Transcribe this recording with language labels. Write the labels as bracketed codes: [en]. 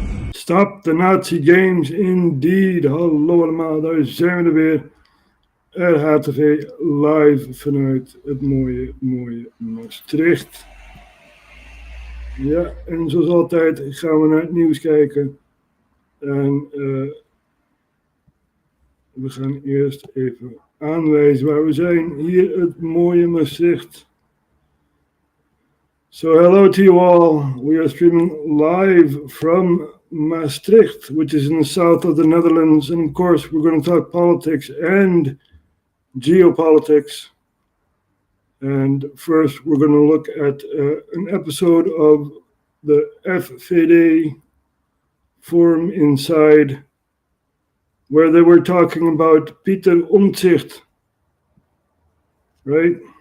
[en] Stop the Nazi Games, indeed. [nl] Hallo allemaal, daar zijn we er weer. RHTV live vanuit het mooie Maastricht. Ja, en zoals altijd gaan we naar het nieuws kijken. En we gaan eerst even aanwijzen waar we zijn. Hier het mooie Maastricht. [en] So hello to you all. We are streaming live from Maastricht, which is in the south of the Netherlands. And of course, we're going to talk politics and geopolitics. And first, we're going to look at an episode of the FVD Forum Inside, where they were talking about Pieter Omtzigt, right?